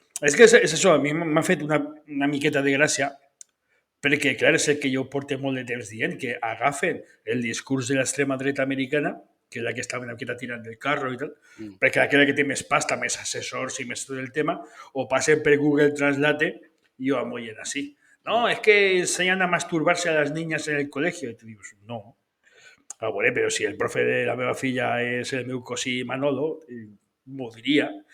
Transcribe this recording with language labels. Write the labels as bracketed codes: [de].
[ca] És que és això, a mi m'ha fet una miqueta de gràcia, perquè, clar, és el que jo porto molt de temps dient, que agafen el discurs de l'extrema dreta americana, que és la que està una miqueta tirant del carro i tal, perquè aquella que té més pasta, més assessors i més tot el tema, o passen per Google Translate i ho amollen així. [es] No, es que enseñan a masturbarse a las niñas en el colegio. Y tú dices, no. [ca] Ah, bueno, [es] pero si [ca] el profe de la meva filla és el meu cosí Manolo, m'ho diria.